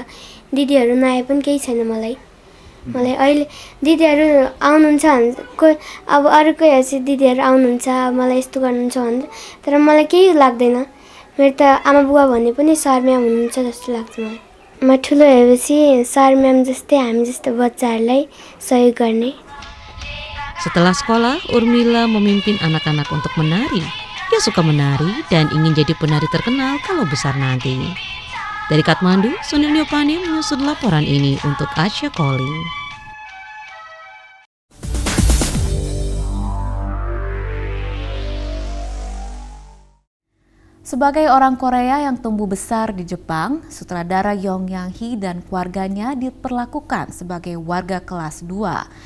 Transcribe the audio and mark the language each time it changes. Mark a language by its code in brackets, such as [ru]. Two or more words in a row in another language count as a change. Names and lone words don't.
[ne] दिदीहरू नआए पनि केही छैन मलाई। अहिले दिदीहरू आउनुहुन्छ भने अब अरूकै हैसियत दिदीहरू आउनुहुन्छ मलाई यस्तो गर्नुहुन्छ भने तर मलाई केही लाग्दैन। मेरो त आमा बुवा भने पनि [en] sir ma'am [ne] हुनुहुन्छ जस्तो लाग्छ मलाई। म ठुलो भएपछि [en] sir ma'am [ne] जस्तै हामी जस्तो बच्चाहरूलाई सहयोग गर्ने। [id] Setelah sekolah, Urmila memimpin anak-anak untuk menari. Dia suka menari dan ingin jadi penari terkenal kalau besar nanti. Dari Kathmandu, Sunil Nyopane menyusun laporan ini untuk Asia Calling. Sebagai orang Korea yang tumbuh besar di Jepang, sutradara Yong Yang-hee dan keluarganya diperlakukan sebagai warga kelas 2.